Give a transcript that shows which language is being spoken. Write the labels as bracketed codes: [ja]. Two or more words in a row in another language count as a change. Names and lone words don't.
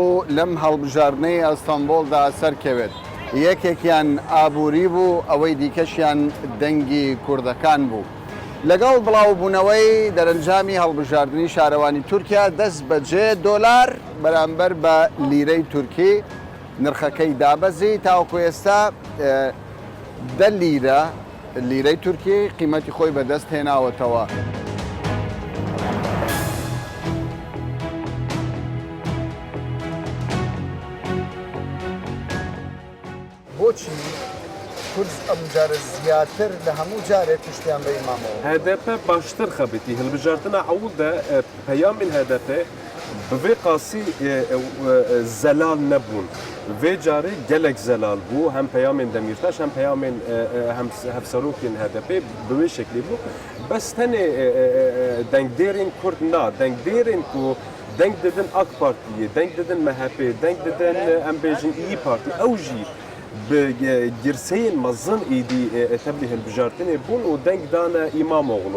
[ckb] لەم هەڵبژاردنەی ئەستەمبۆڵدا سەرکەوێت یەکێکیان ئابووری بوو ئەوەی دیکەشیان دەنگی کوردەکان بوو لەگەڵ بڵاوبوونەوەی دەرەنجامی هەڵبژاردننی شارەوانی تورکیا دەست بەجێ دۆلار بەرامبەر بە لیرەی تورکی نرخەکەی دابەزی تاوەکو ئێستا دە لیرە لیرەی تورکی قیمەتی خۆی بەدەست هێناوەتەوە. بۆچی کورد ئەم جارە زیاتر لە هەموو جارێک تشتیان بە ئیمامەوە [ku] HDP baştır xebiti hilbijartina ew de peyamên HDP bi vê qasî zelal nebûn. Vê carê gelek zelal bû hem peyamên Demirtaş hem peyamên hevserokên HDP bi vê şeklî bû. Bes tenê dengdêrên Kurd na, dengdêrên ku deng didin AK Partiye, deng didin MHP, deng didin em bêjin İYİ Parti, ew jî bi girseyên mezin êdî teblî hilbijartinê bûn û deng dane İmamoğlu.